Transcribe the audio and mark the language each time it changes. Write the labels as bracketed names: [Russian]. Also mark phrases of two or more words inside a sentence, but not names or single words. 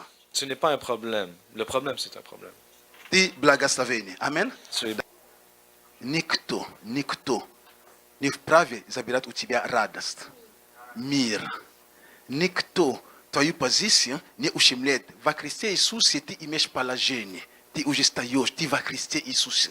[French] Ce n'est pas un problème. Le problème, c'est un problème. [Russian] Ты благословение. Амен. [French] Tu es- [Russian] Никто не вправе забирать у тебя радость, мир. Никто твою позицию не ущемляет. Во Христе Иисусе ты имеешь положение. Ты уже стоишь, ты во Христе Иисусе.